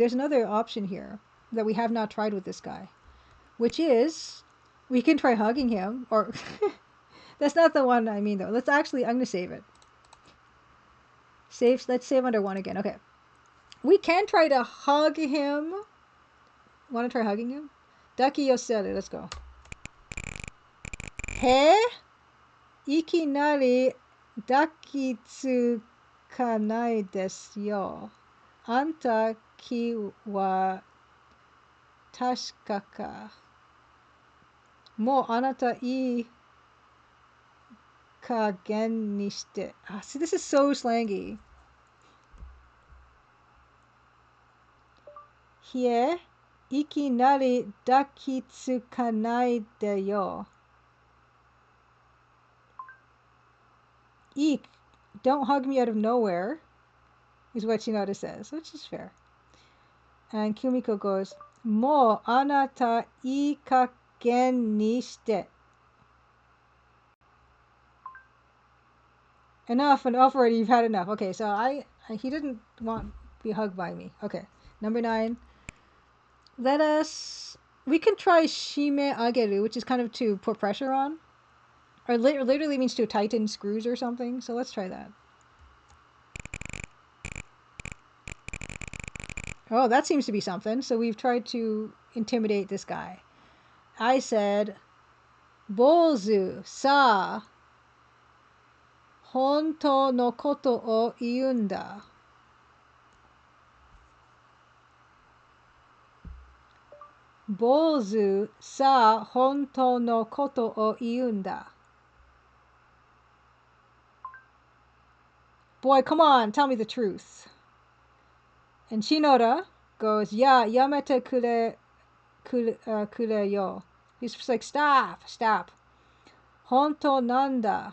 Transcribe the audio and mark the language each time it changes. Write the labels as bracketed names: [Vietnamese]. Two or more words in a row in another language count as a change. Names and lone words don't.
[English] There's another option here that we have not tried with this guy, which is we can try hugging him, or that's not the one I mean, though. I'm going to save it. Let's save under 1 again. Okay. We can try to hug him. Want to try hugging him? [Japanese] 抱き寄せる. [English] Let's go. [Japanese] He? いきなり抱きつかないですよ. あんた気は確かか. もうあなたいい加減にして. [English] See, this is so slangy. [Japanese] ひえ、いきなり抱きつかないでよ. Eek, [English] don't hug me out of nowhere, is what Shinoda says, which is fair. And Kumiko goes, [Japanese] もうあなたいい加減にして. [English] Enough already, you've had enough. Okay, so he didn't want to be hugged by me. Okay, number 9. We can try [Japanese] 締め上げる, [English] which is kind of to put pressure on. Or literally means to tighten screws or something. So let's try that. Oh, that seems to be something. So we've tried to intimidate this guy. I said, [Japanese] 坊主さあ本当のことを言うんだ. 坊主さあ本当のことを言うんだ. [English] Boy, come on, tell me the truth. And Shinoda goes, yeah, [Japanese] やめてくれよ. [English] He's just like, stop, stop. [Japanese] ほんとなんだ.